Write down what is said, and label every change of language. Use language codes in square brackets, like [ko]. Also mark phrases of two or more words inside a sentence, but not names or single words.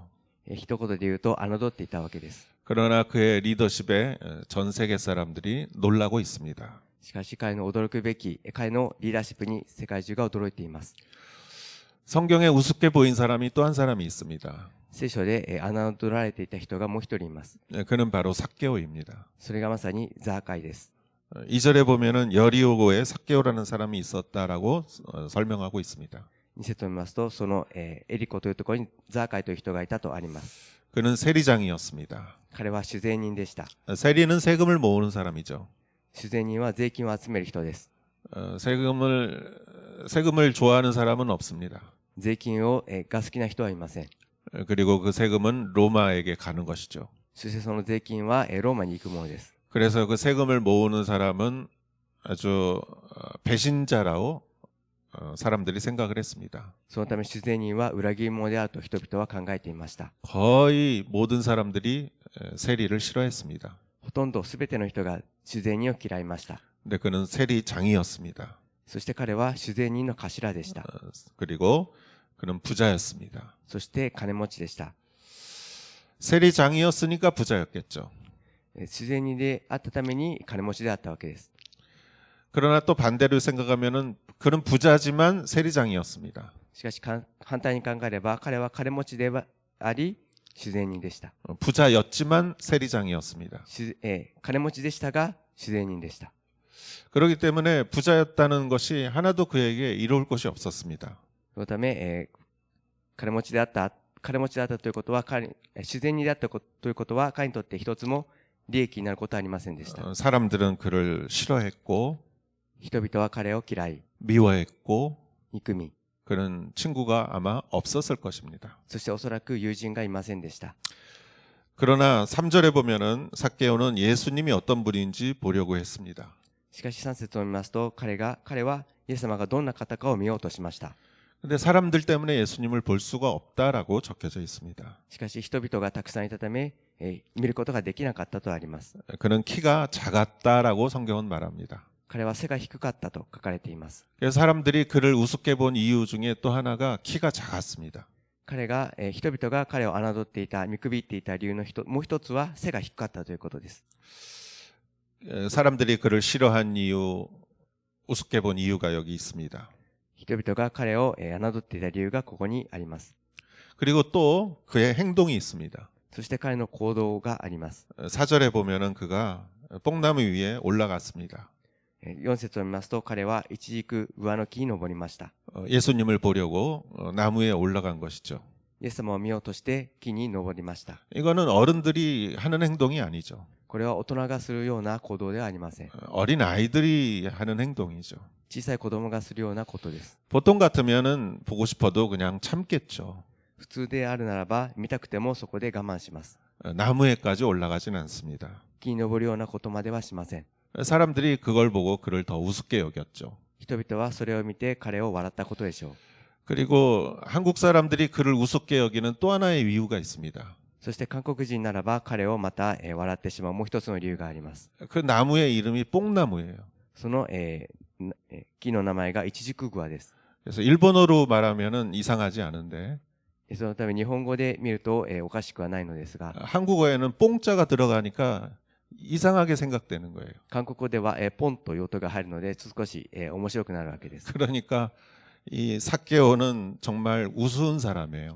[ja] 一言で言うと侮っていたわけです。 [ko] 그러나 그의 리더십에 전 세계 사람들이 놀라고 있습니다. [ja] しかし彼の驚くべき彼のリーダーシップに世界中が驚いています。 [ko] 성경에 우습게 보인 사람이 또 한 사람이 있습니다. [ja] 聖書で侮られていた人がもう一人います。 [ko] 그는 바로 삭개오입니다. [ja] それがまさにザーカイです。 [ko] 2절에 보면은 여리고에 삭개오라는 사람이 있었다라고 설명하고 있습니다. [ja] 2 節を見ますと、そのエリコというところにザーカイという人がいたとあります。 [ko] 그는 세리장이었습니다. [ja] 彼は主税人でした。 [ko] 세리는 세금을 모으는 사람이죠. [ja] 主税人は税金を集める人です。 [ko] 세금을 좋아하는 사람은 없습니다. [ja] 税金が好きな人はいません。 [ko] 그리고 그 세금은 로마에게 가는 것이죠. [ja] そしてその税金はローマに行くものです。 [ko] 그래서 그 세금을 모으는 사람은 아주 배신자라고 사람들이 생각을 했습니다. [ja] そのため主税人は裏切り者であると人々は考えていました。 [ko] 거의 모든 사람들이 세리를 싫어했습니다. [ja] ほとんど全ての人が主税人を嫌いました。 [ko] 근데 그는 세리장이었습니다. [ja] そして彼は主税人の頭でした。 [ko] 그리고 그는 부자였습니다. [ja] そして金持ちでした。 [ko] 세리장이었으니까 부자였겠죠. [ja] 主税人であったために金持ちであったわけです。 [ko] 그러나 또 반대로 생각하면은 그는 부자지만 세리장이었습니다. [ja] しかし反対に考えれば彼は金持ちであり主税人でした。 [ko] 부자였지만 세리장이었습니다. [ja] 金持ちでしたが主税人でした。 [ko] 그렇기 때문에 부자였다는 것이 하나도 그에게 이로울 것이 없었습니다. [ja] そのため、金持ちであったということは主税人であったということは彼にとって一つも利益になることはありませんでした。 [ko] 사람들은 그를 싫어했고 [ja] 人々は彼を嫌い [ko] 미워했고 [ja] 憎み [ko] 그런 친구가 아마 없었을 것입니다. [ja] そしておそらく友人がいませんでした。 [ko] 그러나 3절에 보면은 삭개오는 예수님이 어떤 분인지 보려고 했습니다. [ja] しかし3節を見ますと彼はイエス様がどんな方かを見ようとしました。 [ko] 근데 사람들 때문에 예수님을 볼 수가 없다라고 적혀져 있습니다. [ja] しかし人々がたくさんいたため、見ることができなかったとあります。 [ko] 그는 키가 작았다라고 성경은 말합니다. [ja] 彼は背が低かったと書かれています。 [ko] 그래서 사람들이 그를 우습게 본 이유 중에 또 하나가 키가 작았습니다. [ja] 人々が彼を侮っていた、見くびっていた理由のもう一つは背が低かったということです。 [ko] 사람들이 그를 싫어한 이유, 우습게 본 이유가 여기 있습니다. [ja] 人々が彼を侮っていた理由がここにあります。 [ko] 그리고 또 그의 행동이 있습니다. [ja] そして彼の行動があります。 [ko] 4절에 보면은 그가 뽕나무 위에 올라갔습니다. [ja] 4 節を見ますと彼は一軸上の木に登りました。 [ko] 예수님을 보려고 나무에 올라간 것이죠. [ja] イエス様を見ようとして木に登りました。 [ko] 이거는 어른들이 하는 행동이 아니죠. [ja] これは大人がするような行動ではありません。 [ko] 어린 아이들이 하는 행동이죠. [ja] 小さい子供がするようなことです。 [ko] 보통 같으면은 보고 싶어도 그냥 참겠죠. [ja] 普通であるならば見たくてもそこで我慢します。 [ko] 나무에까지 올라가진 않습니다. [ja] 木に登るようなことまではしません。 [ko] 사람들이 그걸 보고 그를 더 우습게 여겼죠. [ja] 人々はそれを見て彼を笑ったことでしょう。 [ko] 그리고 한국 사람들이 그를 우습게 여기는 또 하나의 이유가 있습니다. [ja] そして韓国人ならば彼をまた笑ってしまうもう一つの理由があります。 [ko] 그 나무의 이름이 뽕나무예요. [ja] その、木の名前がイチジクグアです。 [ko] 그래서 일본어로 말하면은 이상하지 않은데 [ja] そのため日本語で見ると、おかしくはないのですが、 [ko] 한국어에는 뽕자가 들어가니까 이상하게 생각되는 거예요. [ja] 韓国語では、ポンという音が入るので少し、面白くなるわけです。 [ko] 그러니까 이 삭개오는 정말 우스운 사람이에요.